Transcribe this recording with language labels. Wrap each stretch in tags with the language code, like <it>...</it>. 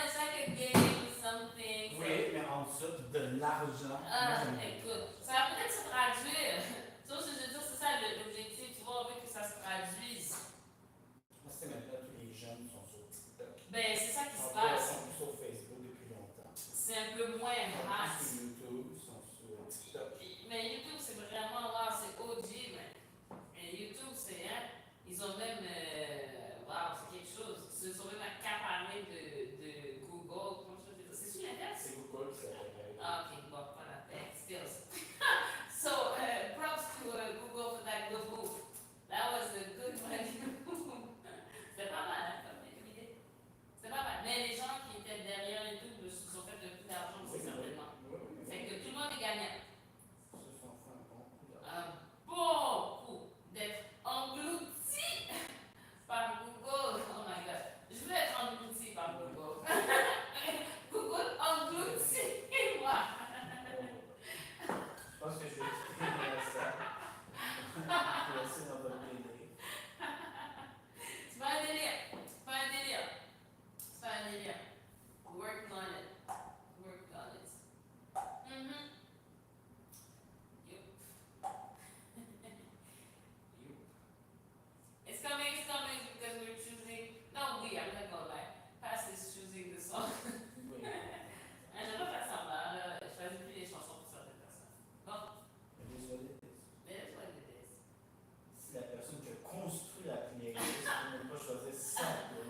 <en>It's like a game, something.</en> <fr>Oui, mais en dessous de l'argent. Écoute, ça va peut-être se traduire. Tu vois, je veux dire, c'est ça l'objectif. Tu vois, on veut que ça se traduise. C'est maintenant tous les jeunes sont sur TikTok. Ben, c'est ça qui se Ils passe. sont sur Facebook depuis longtemps. C'est un peu moins Ils sont hot. sur YouTube, ils sont sur TikTok. Mais YouTube, c'est vraiment là, c'est OG, mais YouTube, c'est, ils ont même, c'est quelque chose. Ils se sont même accaparés de Google. Comment je peux dire? C'est sur Internet? C'est Google qui s'appelle. Ok, bon, voilà,</fr> <en>still. So, props to Google for that good move. That was a good money move.</en> <fr>C'était pas mal, comme idée. C'était pas mal. Mais les gens qui étaient derrière YouTube se sont fait le plus d'argent, c'est certainement. C'est que tout le monde est gagnant. Se sont fait un bon coup d'argent. Bon coup d'être englouti par Google.</fr> <en>Oh my god.</en> <fr>Je veux être englouti par Google. Google englouti moi. Je pense que je vais expliquer ça. Je vais laisser dans votre idée. C'est pas un délire. C'est pas un délire. C'est pas un délire.</fr> <en>Work on it. Work on it. Yup. It's coming because we're choosing. No, I'm not gonna lie. Past is choosing the song.</en> <fr>Oui. Je vais pas faire semblant, là. Je choisis plus les chansons pour certaines personnes. Bon, Désolé.</fr> <en>mais that's what it is.</en> <fr>Si la personne qui a construit la playlist ne peut pas choisir ça.</fr>